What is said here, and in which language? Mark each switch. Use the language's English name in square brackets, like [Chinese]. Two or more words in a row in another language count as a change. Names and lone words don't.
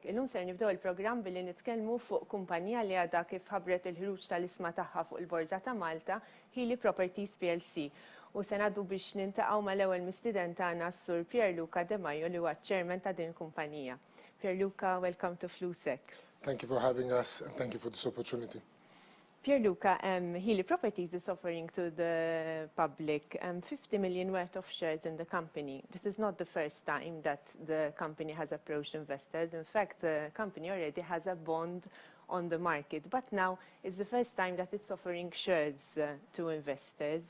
[Maltese] Illum ser nibdew il-programm billi nitkellmu fuq kumpanija li għadha kif ħabbret il-ħruġ tal-isma tagħha fuq il-Borża ta' Malta, Hili Properties PLC. U se ngħaddu biex nintaqgħu mal-ewwel mistieden tagħna s-Sur Pier Luca Demajo li huwa Chairman ta' din kumpanija. Pier Luca, [English] welcome to Flusek. Thank you for having us and thank you for this opportunity. Pier Luca, Hili Properties is offering to the public 50 million worth of shares in the company. This is not the first time that the company has approached investors. In fact, the company already has a bond on the market, but now it's the first time that it's offering shares to investors.